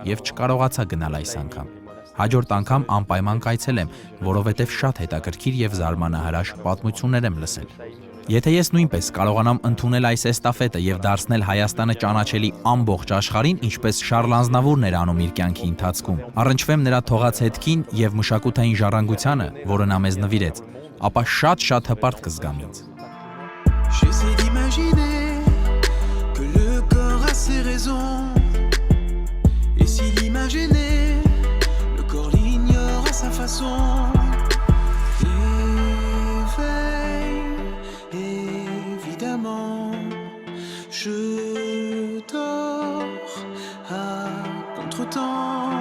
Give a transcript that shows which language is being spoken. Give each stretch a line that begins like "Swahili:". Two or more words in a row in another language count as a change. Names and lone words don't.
Armenian: եւ չկարողացա գնալ այս անգամ։ Հաջորդ անգամ անպայման կայցելեմ, որովհետեւ շատ հետաքրքիր եւ զարմանահրաշ պատմություններ եմ լսել։ Եթե ես նույնպես կարողանամ ընդունել այս էստաֆետը եւ դարձնել Հայաստանը ճանաչելի ամբողջ աշխարհին, ինչպես Շարլ Ազնավուրն էր անում իր կյանքի ընթացքում, առնչվեմ նրա թողած հետքին եւ մշակութային ժառանգությանը, որը նա մեզ նվիրեց, ապա շատ հպարտ կզգամ ինձ։
French: J'essaie d'imaginer que le corps a ses raisons. Et si l'imaginait, le corps l'ignore à sa façon. Évidemment, je dors notre temps.